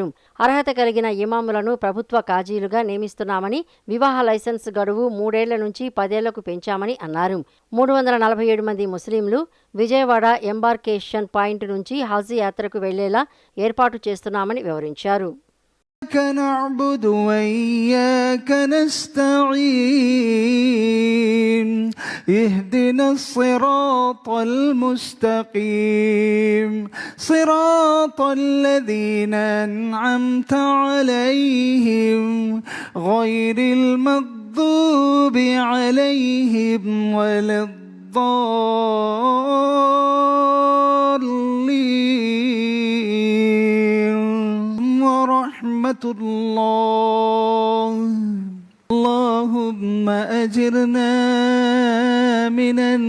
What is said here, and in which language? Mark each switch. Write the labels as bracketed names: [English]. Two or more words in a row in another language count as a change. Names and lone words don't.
[Telugu] అర్హత కలిగిన ఇమాములను ప్రభుత్వ కాజీలుగా నియమిస్తున్నామని, వివాహ లైసెన్స్ గడువు 3 ఏళ్ల నుంచి 10 ఏళ్లకు పెంచామని అన్నారు. 347 మంది ముస్లింలు విజయవాడ [English] embarkation point [Telugu] నుంచి హజ్ యాత్రకు వెళ్లేలా ఏర్పాటు చేస్తున్నామని వివరించారు. [Arabic] نعبد وإياك نستعين اهدنا الصراط المستقيم صراط الذين أنعمت عليهم غير المغضوب عليهم ولا الضالين ورحمة الله اللهم أجرنا من